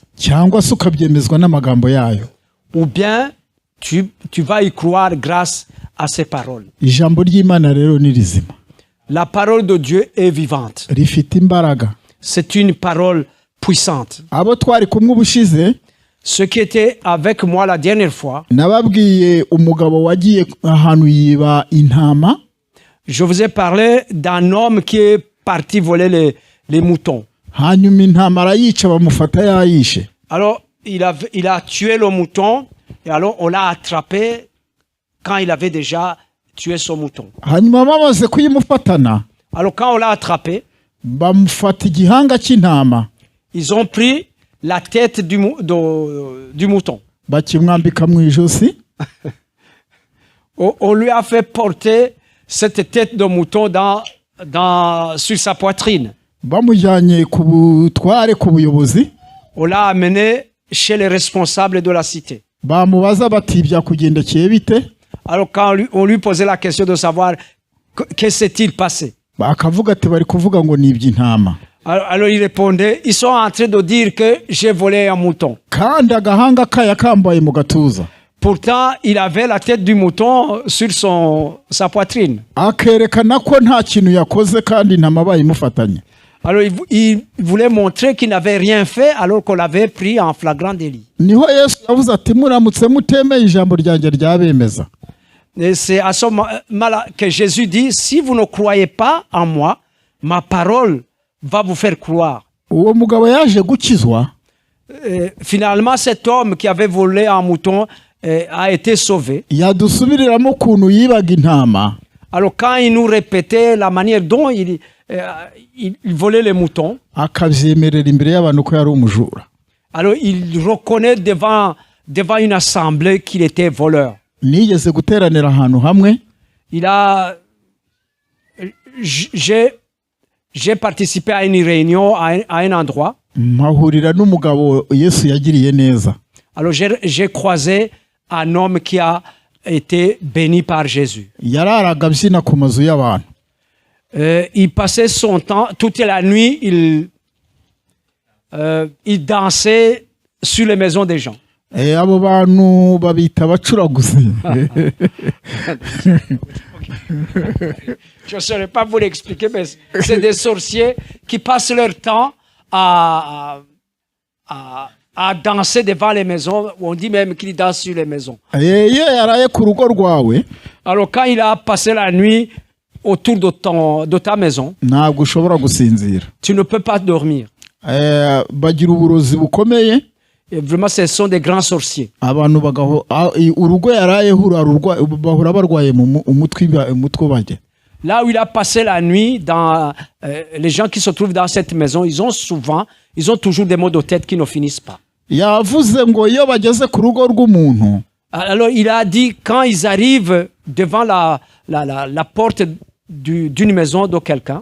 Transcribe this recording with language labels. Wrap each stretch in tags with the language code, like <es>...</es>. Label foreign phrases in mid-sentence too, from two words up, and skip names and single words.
<rw>Cyangwa se ukabyemezwa n'amagambo yayo.</rw> <fr>Ou bien tu vas y croire grâce à ses paroles.</fr> <rw>Ijambo ry'Imana rero ni rizima.</rw> <fr>La parole de Dieu est vivante.</fr> <rw>Rifite imbaraga.</rw> <fr>C'est une parole puissante.</fr> <rw>Abo twari kumwe ubushize.</rw> <fr>Ceux qui étaient avec moi la dernière fois.</fr> <rw>Nababwiye umugabo wagiye ahantu yiba intama.</rw> <fr>je vous ai parlé d'un homme qui est parti voler les moutons.</fr> <rw>hanyuma intama arayica bamufata yayishe.</rw> <fr>Alors, il a tué le mouton, et alors on l'a attrapé quand il avait déjà tué son mouton.</fr> <rw>hanyuma bamaze kuyimufatana</rw> <fr>Alors, quand on l'a attrapé,</fr> <rw>bamufata igihanga cy'intama</rw> <fr>ils ont pris la tête du mouton.</fr> <rw>bakimwambika mu ijosi.</rw> <fr>On lui a fait porter cette tête de mouton sur sa poitrine.</fr> <rw>bamujyanye ku butware ku buyobozi.</rw> <fr>On l'a amené chez les responsables de la cité.</fr> <rw>bamubaza bati byakugendekeye bite.</rw> <fr>Alors quand on lui posait la question de savoir que s'est-il passé,</fr> <rw>bakavuga ati bari kuvuga ngo ni iby'intama.</rw> <fr>alors il répondait, ils sont en train de dire que j'ai volé un mouton.</fr> <rw>kandi agahanga kaya kambaye mu gatuza.</rw> <fr>Pourtant, il avait la tête du mouton sur sa poitrine.</fr> <rw>akerekana ko nta kintu yakoze kandi intama bayimufatanye.</rw> <fr>Alors il voulait montrer qu'il n'avait rien fait alors qu'on l'avait pris en flagrant délit.</fr> <rw>niho Yesu yavuze ati muramutse mutemeye ijambo ryanjye ryabemeza.</rw> <fr>Et c'est à ce moment-là que Jésus dit, si vous ne croyez pas en moi, ma parole va vous faire croire.</fr> <rw>uwo mugabo yaje gukizwa.</rw> <fr>Finalement, cet homme qui avait volé un mouton a été sauvé.</fr> <rw>yadusubiriramo ukuntu yibaga intama.</rw> <fr>Alors quand il nous répétait la manière dont il volait les moutons,</fr> <rw>akabyemerera imbere y'abantu ko yari umujura.</rw> <fr>alors il reconnaît devant une assemblée qu'il était voleur.</fr> <rw>nigeze guteranira ahantu hamwe.</rw> <fr>J'ai participé à une réunion à un endroit.</fr> <rw>mpahurira n'umugabo Yesu yagiriye neza.</rw> <fr>Alors j'ai croisé un homme qui a été béni par Jésus.</fr> <rw>yararaga abyina ku mazu y'abantu.</rw> <fr>Il passait son temps, toute la nuit, il dansait sur les maisons des gens.</fr> <rw>abo bantu babita abacuraguzi.</rw> <fr>Je ne saurais pas vous l'expliquer, mais c'est des sorciers qui passent leur temps à danser devant les maisons. On dit même qu'ils dansent sur les maisons.</fr> <rw>iyo yaraye ku rugo rwawe,</rw> <fr>Alors quand il a passé la nuit autour de ta maison,</fr> <rw>ntabwo ushobora gusinzira.</rw> <fr>tu ne peux pas dormir.</fr> <rw>bagira uburozi bukomeye.</rw> <fr>Et vraiment, ce sont des grands sorciers.</fr> <rw>abantu urugo yarayeho bahora barwaye mu umutwe bajya.</rw> <fr>Là où il a passé la nuit, les gens qui se trouvent dans cette maison, ils ont toujours des maux de tête qui ne finissent pas.</fr> <rw>yavuze ngo iyo bageze ku rugo rw'umuntu,</rw> <fr>Alors il a dit, quand ils arrivent devant la porte d'une maison de quelqu'un,</fr>